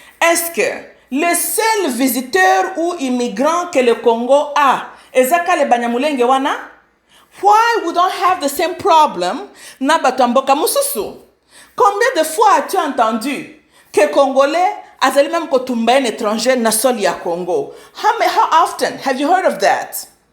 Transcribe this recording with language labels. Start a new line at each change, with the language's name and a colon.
French: Est-ce que le seul visiteur ou immigrant que le Congo a est le Banyamulenge
Lingala: wana?
English: Why we don't have the same problem
Lingala: na batamboka mususu?
French: Combien de fois as-tu entendu que Congolais a même
Lingala: kotumba
French: un étranger
Lingala: na sol ya Congo?
English: How often have you heard of that?